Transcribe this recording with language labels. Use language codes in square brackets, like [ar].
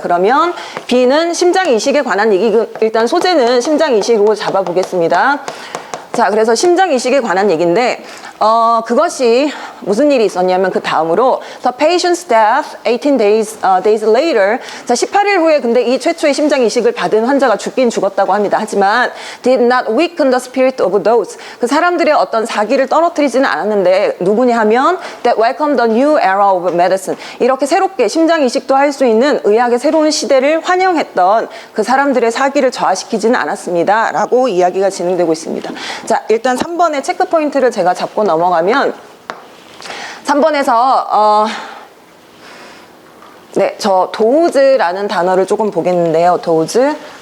[ko] 그러면 B는 심장 이식에 관한 얘기, 일단 소재는 심장 이식으로 잡아보겠습니다. 자, 그래서 심장 이식에 관한 얘기인데, 그것이 무슨 일이 있었냐면 그 다음으로 [en] the patient's death 18 days later. [ko] 자, 18일 후에 근데 이 최초의 심장 이식을 받은 환자가 죽긴 죽었다고 합니다. 하지만 [en] did not weaken the spirit of those. [ko] 그 사람들의 어떤 사기를 떨어뜨리지는 않았는데 누구냐 하면 [en] that welcomed the new era of medicine. [ko] 이렇게 새롭게 심장 이식도 할 수 있는 의학의 새로운 시대를 환영했던 그 사람들의 사기를 저하시키지는 않았습니다. 라고 이야기가 진행되고 있습니다. 자, 일단 3번의 체크 포인트를 제가 잡고 넘어가면 3번에서 네, 저 도우즈라는 단어를 조금 보겠는데요. 도우즈.